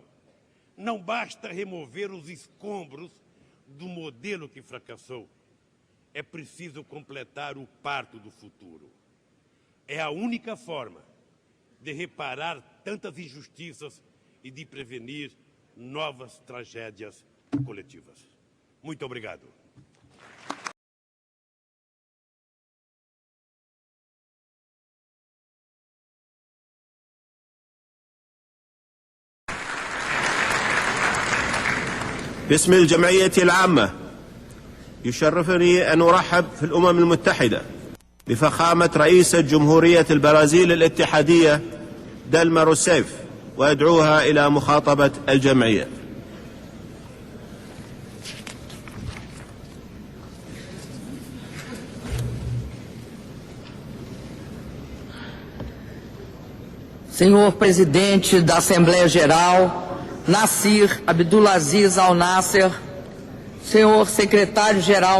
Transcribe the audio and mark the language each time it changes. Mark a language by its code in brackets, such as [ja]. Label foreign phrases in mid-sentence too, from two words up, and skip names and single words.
[pt] Não basta remover os escombros do modelo que fracassou. É preciso completar o parto do futuro. É a única forma de reparar tantas injustiças e de prevenir novas tragédias coletivas. Muito obrigado. [ar] باسم الجمعية العامة يشرفني أن أرحب في الأمم المتحدة بفخامة رئيسة جمهورية البرازيل الاتحادية ديلما روسيف وأدعوها إلى مخاطبة الجمعية. [pt] Senhor Presidente da Assembleia Geral, Nassir Abdulaziz Al-Nasser, Senhor Secretário-Geral